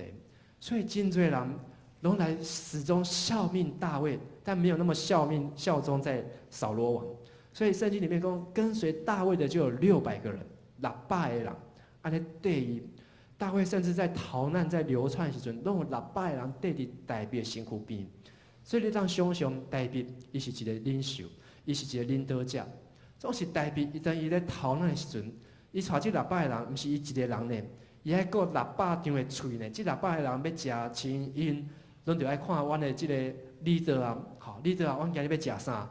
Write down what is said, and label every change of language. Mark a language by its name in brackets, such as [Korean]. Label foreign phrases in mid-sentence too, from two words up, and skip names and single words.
[Min Nan Chinese] 所以真多人拢来始终效命大卫，但没有那么效忠在扫罗王。所以圣经里面讲，跟随大卫的就有600个人，600个人，安尼对伊。大卫甚至在逃难、在流窜时阵，拢有600个人对伫大卫的身躯边。所以你当想象，大卫伊是一个领袖，伊是一个领导者。总是大卫，伊咧逃难的时阵，伊带这600个人，毋是伊一个人呢，伊还佫600张的喙呢。这600个人要食青因，拢着爱看阮的这个 leader 啊，好 leader 啊，阮今日要食啥？